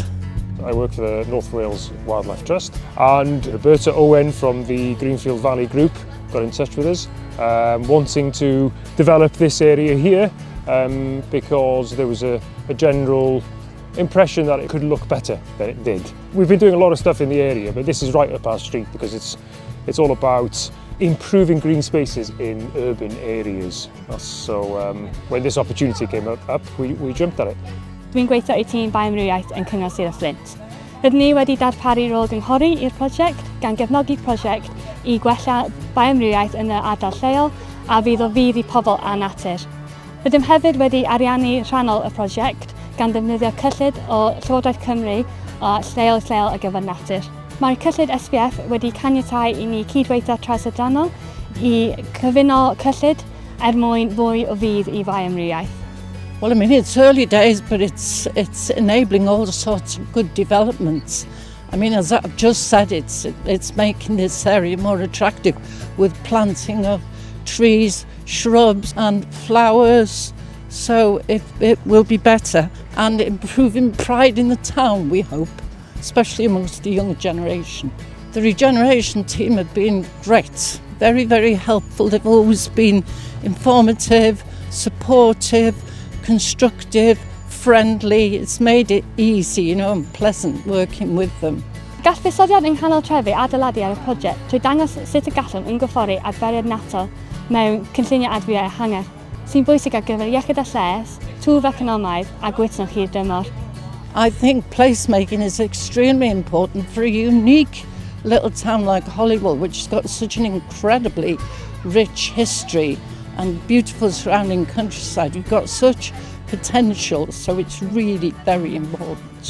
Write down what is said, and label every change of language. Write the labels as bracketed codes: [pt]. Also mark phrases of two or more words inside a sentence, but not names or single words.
[en] I work for the North Wales Wildlife Trust, and Roberta Owen from the Greenfield Valley Group got in touch with us, wanting to develop this area here because there was a general impression that it could look better than it did. We've been doing a lot of stuff in the area, but this is right up our street because it's all about improving green spaces in urban areas. So when this opportunity came up, we jumped at it. [cy] Dwi'n gweithio i tîm bioamrywiaeth yn Cyngor Sir Fflint. Rydyn ni wedi darparu rôl gynghori i'r prosiect gan gefnogi prosiect i gwella bioamrywiaeth yn y ardal lleol a fydd o fudd i pobl a natur. Rydym hefyd wedi ariannu rhannol y prosiect gan ddefnyddio cyllid o Llywodraeth Cymru o lleol ar gyfer natur. Mae'r cyllid SPF wedi caniatáu i ni cydweithio trawsadrannol i cyfuno cyllid mwyn fwy o fudd i bioamrywiaeth. [en] Well, I mean, it's early days, but it's enabling all sorts of good developments. I mean, as I've just said, it's making this area more attractive with planting of trees, shrubs and flowers. So it will be better and improving pride in the town, we hope, especially amongst the young generation. The regeneration team have been great, very, very helpful. They've always been informative, supportive, constructive, friendly. It's made it easy, and pleasant working with them. [cy] Gall fuddsoddiad yng nghanol Trefi adeiladu ar y prosiect trwy dangos sut y gallwn ymgyffori adferiad natol mewn cynlluniau adfywiau ehangach sy'n bwysig ar gyfer iechyd a lles, twf economaidd a gwytnoch hir dymor. [en] I think placemaking is extremely important for a unique little town like Holywell, which has got such an incredibly rich history and beautiful surrounding countryside. We've got such potential, so it's really very important.